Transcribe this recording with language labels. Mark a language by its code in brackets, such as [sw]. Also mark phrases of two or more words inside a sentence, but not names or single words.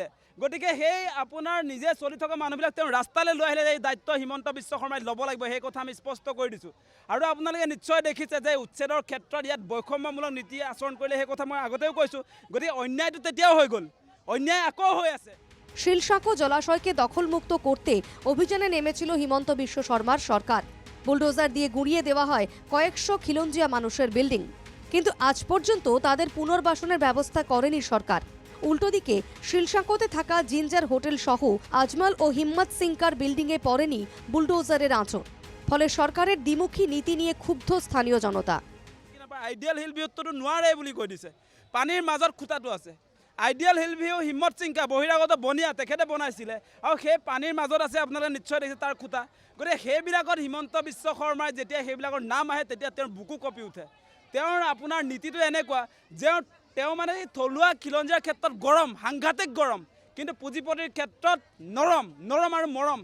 [as] গতিকে সেই আপোনাৰ নিজে চলি থকা মানুহবিলাক তেওঁ ৰাস্তালৈ লৈ আহিলে এই দায়িত্ব হিমন্ত বিশ্ব শৰ্মাই ল'ব লাগিব, সেই কথা আমি স্পষ্ট কৰি দিছোঁ। আৰু আপোনালোকে নিশ্চয় দেখিছে যে উচ্ছেদৰ ক্ষেত্ৰত ইয়াত বৈষম্যমূলক নীতি আচৰণ কৰিলে, সেই কথা মই আগতেও কৈছোঁ। গতিকে অন্যায়টো তেতিয়াও হৈ গ'ল, অন্যায় আকৌ হৈ আছে। [bn] শিলশাকো জলাশয়কে দখলমুক্ত করতে অভিযানে নেমেছিল হিমন্ত বিশ্ব শর্মার সরকার। বুলডোজার দিয়ে গুঁড়িয়ে দেওয়া হয় কয়েকশো খিলঞ্জিয়া মানুষের বিল্ডিং, কিন্তু আজ পর্যন্ত তাদের পুনর্বাসনের ব্যবস্থা করেনি সরকার। উল্টো দিকে শিলশাকোতে থাকা জিঞ্জার হোটেল সহ আজমল ও হিম্মত সিংকার বিল্ডিংয়ে পড়েনি বুলডোজারের আঁচড়। ফলে সরকারের দ্বিমুখী নীতি নিয়ে ক্ষুব্ধ স্থানীয় জনতা। [as] আইডিয়াল হিল ভিউটোতো নোৱাৰে বুলি কৈ দিছে, পানীৰ মাজত খুঁটাটো আছে। আইডিয়াল হিল ভিউ হিম্মত সিংকা বহিৰাগত বনিয়া তেখেতে বনাইছিলে, আৰু সেই পানীৰ মাজত আছে, আপোনালোকে নিশ্চয় দেখিছে তাৰ খুঁটা। গতিকে সেইবিলাকত হিমন্ত বিশ্ব শৰ্মাই যেতিয়া সেইবিলাকৰ নাম আহে তেতিয়া তেওঁৰ বুকু কঁপি উঠে। তেওঁৰ আপোনাৰ নীতিটো এনেকুৱা যে তেওঁ মানে থলুৱা খিলঞ্জীয়াৰ ক্ষেত্ৰত গৰম, সাংঘাতিক গৰম, কিন্তু পুঁজিপতিৰ ক্ষেত্ৰত নৰম আৰু মৰম।